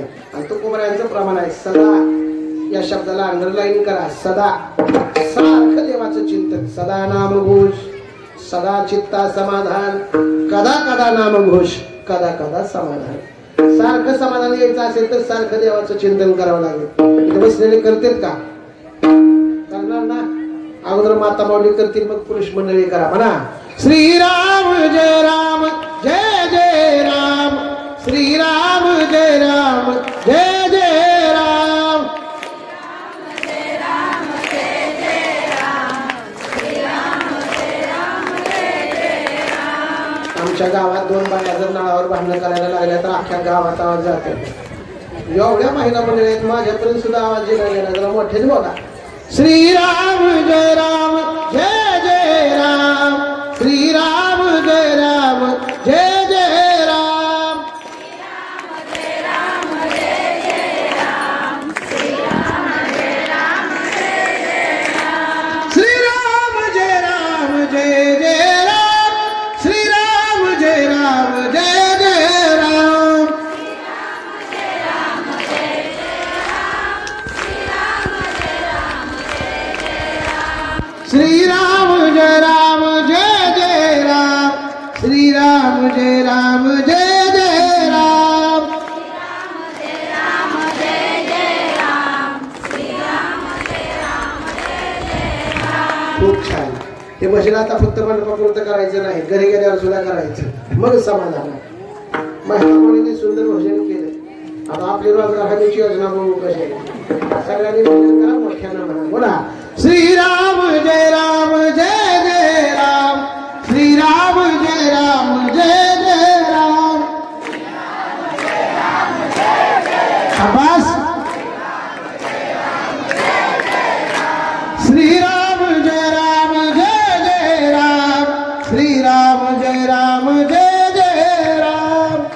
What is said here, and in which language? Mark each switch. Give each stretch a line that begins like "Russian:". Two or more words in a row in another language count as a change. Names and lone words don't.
Marathi: आणि तुकोबरायांचं प्रमाण आहे सदा या शब्दाला अंडरलाईन करा. सदा, सारखं देवाचं चिंतन. सदा नामघोष, सदा चित्ता समाधान, कदा कदा नामघोष, कदा कदा समाधान. सारखं समाधान यायचं असेल तर सारखं देवाचं चिंतन करावं लागेल. इथे बसलेले करतेत का? करणार ना? अगोदर माता माऊली करतील, मग पुरुष मंडळी करा. म्हणा श्रीराम जय राम जय जय राम, श्रीराम जय राम जय जय राम. आमच्या गावात 2 बाया जर नळावर भांडण करायला लागल्या तर अख्ख्या गावात आवाज जातो. एवढ्या महिला मंडळी आहेत, माझ्यापर्यंत सुद्धा आवाज गेला. जरा मोठेच बोला. श्रीराम जय राम जय जय राम, श्रीराम जय राम जय जय राम. श्रीराम जय राम जय जय राम, श्रीराम जय राम जय जय राम. श्रीराम जय राम जय जय राम, श्रीराम जय राम जय जय राम. खूप छान. हे भजन आता फक्त मंडपापुरतं करायचं नाही, घरी गेल्यावर सुद्धा करायचं, मग समाधान. महिलांनी सुंदर भजन केलं. आता आपली रोजगार हमीची योजना बघू कशी. सगळ्यांनी भजन करा मोठ्यानं म्हणा. बोला श्रीराम जय राम जय जय राम, श्रीराम जय राम जय जय राम. शाबास. श्रीराम जय राम जय जय राम, श्रीराम जय राम जय जय राम.